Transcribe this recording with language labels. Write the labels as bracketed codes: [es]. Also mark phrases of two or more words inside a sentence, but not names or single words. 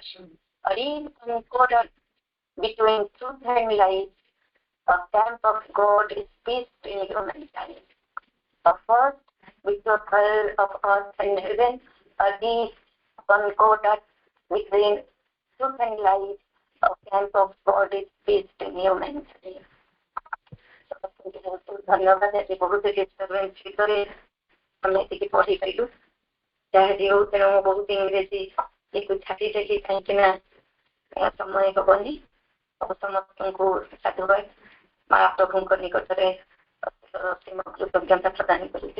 [en] A real concorder between truth and light, a camp of God is peace in humankind. The first betrothal of earth and heaven, a deep concorder between truth and light, a camp of God is peace in humankind. [or] ଧନ୍ୟବାଦ। ଆଜି ବହୁତ ଡିଷ୍ଟର୍ବାନ୍ସ ଭିତରେ ଆମେ ଏତିକି ପଢିପାରିଲୁ। ଯାହା ବି ହଉ, ତେଣୁ ମୁଁ ବହୁତ ଇଂରେଜୀ ଏକୁ ଛାଡ଼ିଦେଲି, କାହିଁକି ନା ସମୟ ହବନି। ଆଉ ସମସ୍ତଙ୍କୁ ସାଧୁବାଦ। ମହାପ୍ରଭୁଙ୍କ ନିକଟରେ କୃତଜ୍ଞତା ପ୍ରଦାନ କରୁଛେ।